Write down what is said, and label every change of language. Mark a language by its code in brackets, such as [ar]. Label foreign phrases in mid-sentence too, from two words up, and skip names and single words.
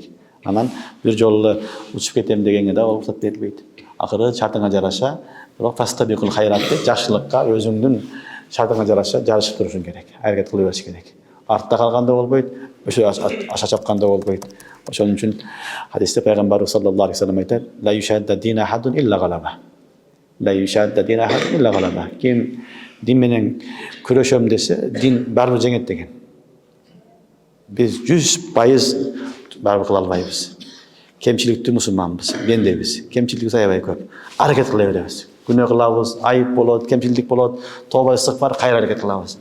[ky] Анан бир жолу учуп кетем дегенге да уруксат берилбейт. Акыры шартыңа жараша, бирок тастабикул хайратты жакшылыкка өзүңдүн шартыңа жараша жарышып турушуң керек. Аракет кыла бериш керек. Артта калганда болбойт, ошо аша чапканда болбойт. Ошон үчүн хадисте пайгамбарыбыз [ar] صلى الله عليه وسلم [ky] айтат: [ar] "لا يشاد الدين أحد إلا غلبه." لا يشاد الدين أحد إلا غلبه. [ky] Ким дин менен күрөшөм десе, дин барыбыр жеңет деген. Биз 100% барыбыр кыла албайбыз. Кемчиликтүү мусулманбыз, бендебиз. Кемчилигибиз аябай көп. Аракет кыла беребиз. Күнөө кылабыз, айып болот, кемчилдик болот, тобо ыстыкпар, кайра аракет кылабыз.